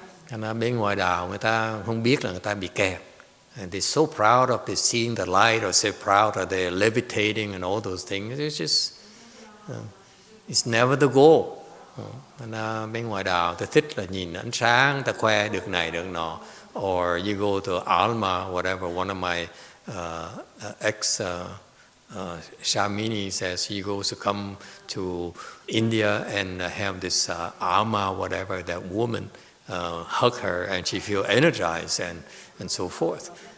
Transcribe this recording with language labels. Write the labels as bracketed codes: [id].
[vi] Bên ngoài đạo người ta không biết là người ta bị kẹt. [en] And they're so proud of they seeing the light, or so proud of they're levitating and all those things. It's just, it's never the goal. [vi] Bên ngoài đạo ta thích là nhìn ánh sáng, ta khoe được này được nọ. [en] Or you go to Alma, whatever. One of my ex Shamini says he goes to come to India and have this Alma, whatever, that woman hug her and she feel energized and so forth.